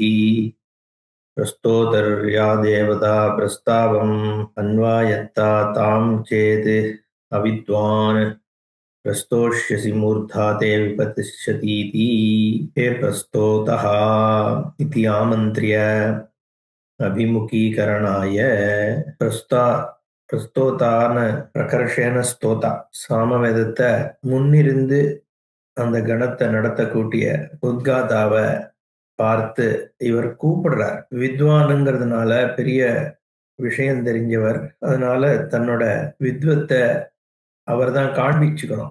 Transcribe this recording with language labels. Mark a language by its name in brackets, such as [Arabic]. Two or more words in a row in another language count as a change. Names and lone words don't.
[Sanskrit] प्रस्तोतर्या देवता प्रस्तावम् अन्वायत्ता तां चेत् अविद्वान् प्रस्तोष्यसि मूर्धा ते विपतिष्यतीति। हे प्रस्तोतः इति आमन्त्र्य अभिमुखीकरणाय। [Tamil] பிரஸ்தோதான [Sanskrit] प्रकर्षेण स्तोता [Tamil] சாமவேதத்தை முன்னிருந்து அந்த கணத்தை நடத்தக்கூடிய உத்காதாவை பார்த்து இவர் கூப்பிடுறார். வித்வானுங்கிறதுனால பெரிய விஷயம் தெரிஞ்சவர், அதனால தன்னோட வித்வத்தை அவர் தான் காண்பிச்சுக்கணும்.